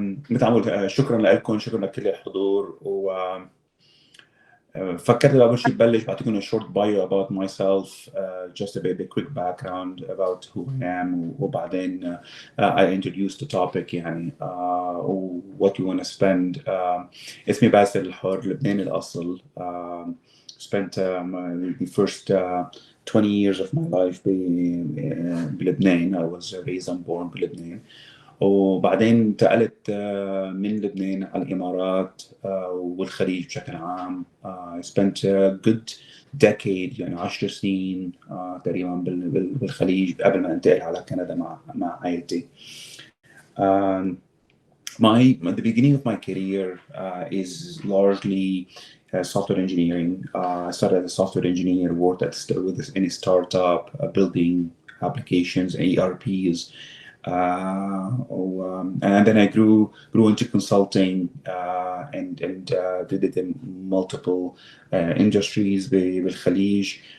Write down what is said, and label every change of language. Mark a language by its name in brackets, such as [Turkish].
[Arabic] مثل ما قلت شكرا لكم، شكرا لكل الحضور. فكرت أول شيء ببلش بعطيكم [English] a short bio about myself, just a quick background about who I am, [Arabic] وبعدين [English] I introduce the topic [Arabic] يعني [English] what you want to spend. [Arabic] اسمي باسل الحر، لبناني الأصل. [English] Spent the first 20 years of my life [Arabic] بلبنان. [English] I was raised and born [Arabic] بلبنان. وبعدين انتقلت من لبنان على الإمارات والخليج بشكل عام. [English] I spent a good decade [Arabic] يعني 10 سنين تقريبا بالخليج قبل ما انتقل على كندا مع عائلتي. [English] The beginning of my career is largely software engineering. I started as a software engineer, worked in a startup, building applications, ERPs. And then I grew into consulting and did it in multiple industries [Arabic] بالخليج.